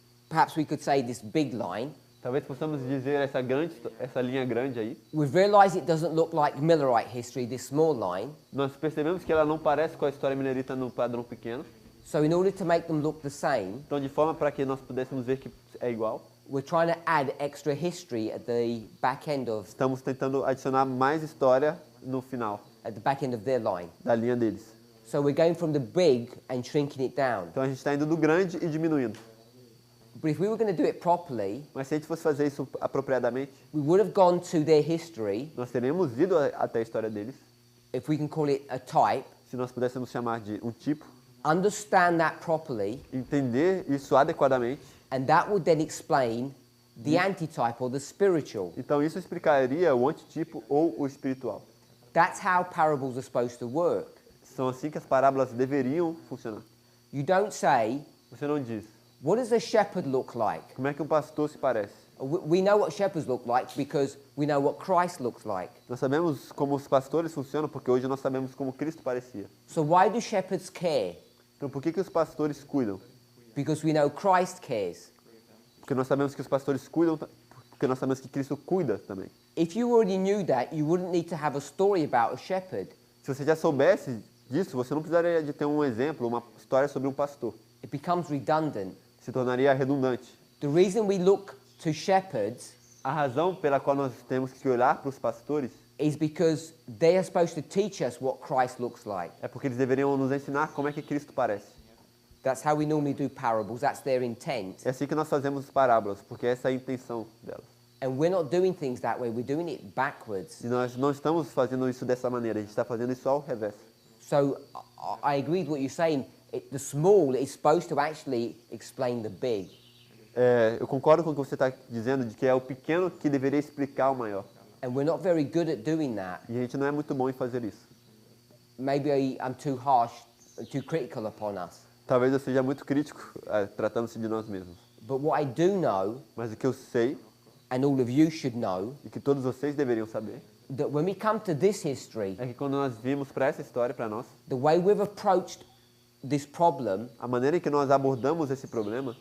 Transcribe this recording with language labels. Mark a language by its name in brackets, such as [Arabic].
[English] Perhaps we could say this big line. [Portuguese] Talvez possamos dizer essa linha grande aí. [English] We've realized it doesn't look like Millerite history, this small line. [Portuguese] Nós percebemos que ela não parece com a história minerita no padrão pequeno. [English] So in order to make them look the same, [Portuguese] Então, de forma para que nós pudéssemos ver que é igual, [English] we're trying to add extra history at the back end of [Portuguese] estamos tentando adicionar mais história no final [English] their line. [Portuguese] da linha deles. [English] So we're going from the big and shrinking it down. [Portuguese] Então a gente está indo do grande e diminuindo. [English] But if we were going to do it properly, [Portuguese] Mas se a gente fosse fazer isso apropriadamente, [English] we would have gone to their history, [Portuguese] nós teríamos ido até a história deles, [English] if we can call it a type, [Portuguese] se nós pudéssemos chamar de um tipo, [English] understand that properly, [Portuguese] entender isso adequadamente. [English] and that would then explain the antitype or the spiritual. [Portuguese] Então isso explicaria o antitipo ou o espiritual. [English] That's how parables are supposed to work. [Portuguese] São assim que as parábolas deveriam funcionar. [English] You don't say, [Portuguese] Você não diz, [English] what does a shepherd look like? [Portuguese] como é que um pastor se parece? [English] We know what shepherds look like because we know what Christ looks like. [Portuguese] Nós sabemos como os pastores funcionam porque hoje nós sabemos como Cristo parecia. [English] So why do shepherds care? [Portuguese] Então por que os pastores cuidam? [English] Because we know Christ cares. [Portuguese] Porque nós sabemos que os pastores cuidam, porque nós sabemos que Cristo cuida também. [English] If you already knew that, you wouldn't need to have a story about a shepherd. [Portuguese] Se você já soubesse disso, você não precisaria de ter um exemplo, uma história sobre um pastor. [English] It becomes redundant. [Portuguese] Se tornaria redundante. [English] The reason we look to shepherds [Portuguese] A razão pela qual nós temos que olhar para os pastores [English] is because they are supposed to teach us what Christ looks like. [Portuguese] é porque eles deveriam nos ensinar como é que Cristo parece. [English] That's how we normally do parables. That's their intent. [Portuguese] É assim que nós fazemos as parábolas, porque essa é a intenção delas. [English] And we're not doing things that way. We're doing it backwards. [Portuguese] E nós não estamos fazendo isso dessa maneira, a gente está fazendo isso ao revés. [English] So I agree with what you're saying. The small is supposed to actually explain the big. [Portuguese] Eu concordo com o que você está dizendo, de que é o pequeno que deveria explicar o maior. [English] And we're not very good at doing that. [Portuguese] E a gente não é muito bom em fazer isso. [English] Maybe I'm too harsh, too critical upon us. [Portuguese] Talvez eu seja muito crítico tratando-se de nós mesmos. [English] But what I do know, [Portuguese] Mas o que eu sei, [English] and all of you should know, [Portuguese] e que todos vocês deveriam saber, [English] that when we come to this history, [Portuguese] é que quando nós vimos para essa história, para nós, [English] the way we've approached this problem [Portuguese] a maneira em que nós abordamos esse problema